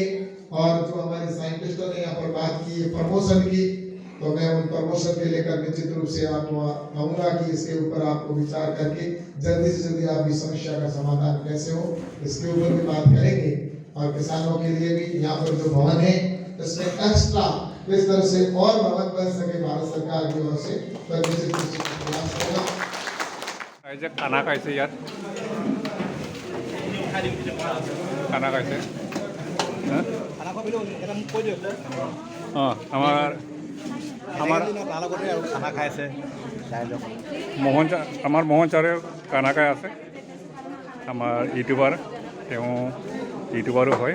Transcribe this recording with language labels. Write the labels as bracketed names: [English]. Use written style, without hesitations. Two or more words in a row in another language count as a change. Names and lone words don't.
[Hindi] और जो हमारे साइंटिस्टों ने यहाँ पर बात की प्रमोशन की, तो मैं उन प्रमोशन के लेकर निश्चित रूप से आपको कहूँगा कि इसके ऊपर आपको विचार करके जल्दी से जल्दी आपकी समस्या का समाधान कैसे हो, इसके ऊपर भी बात करेंगे। और किसानों के लिए भी यहाँ पर जो भवन है, इसमें एक्स्ट्रा किस तरह से और भवन बन सके भारत सरकार की ओर से, तो निश्चित रूप से प्रयास होगा। [Assamese] खाना खाइছে ইয়াত, খানা খাইছে। খানা খাইছে আমাৰ মোহন ছাৰে খানা খাই আছে, আমাৰ ইউটিউবাৰ, তেওঁ ইউটিউবাৰো হয়।